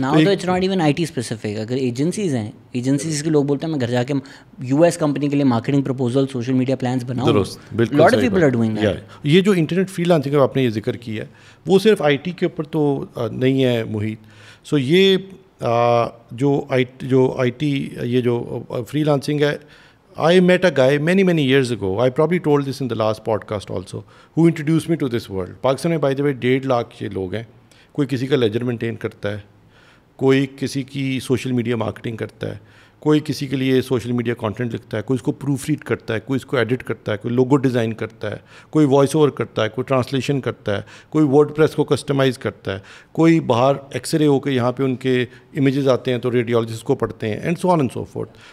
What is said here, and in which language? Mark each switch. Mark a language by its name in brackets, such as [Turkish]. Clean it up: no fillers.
[English] Now تو it's not even I T specific. [Urdu] اگر agencies ہیں, ایجنسیز کے لوگ بولتے ہیں میں گھر جا کے US کمپنی کے لیے marketing proposal, social media plans بناؤں. درست, بالکل. [English] Lot of people are doing that. [Urdu] یہ جو انٹرنیٹ فری لانسنگ کا آپ نے یہ ذکر کیا ہے وہ صرف آئی ٹی کے اوپر تو نہیں ہے محیط. سو یہ جو آئی ٹی یہ جو فری لانسنگ ہے, [English] I met a guy many years ago. I probably told this in the last podcast also, who introduced me to this world. [Urdu] Pakistan میں بائی دا وے 1.5 لاکھ یہ لوگ ہیں. کوئی کسی کا لیجر مینٹین کرتا ہے, کوئی کسی کی سوشل میڈیا مارکیٹنگ کرتا ہے, کوئی کسی کے لیے سوشل میڈیا کانٹینٹ لکھتا ہے, کوئی اس کو پروف ریڈ کرتا ہے, کوئی اس کو ایڈٹ کرتا ہے, کوئی لوگو ڈیزائن کرتا ہے, کوئی وائس اوور کرتا ہے, کوئی ٹرانسلیشن کرتا ہے, کوئی ورڈ پریس کو کسٹمائز کرتا ہے, کوئی باہر ایکس رے ہو کے یہاں پہ ان کے امیجز آتے ہیں تو ریڈیولوجسٹ کو پڑھتے ہیں, [English] And so on and so forth.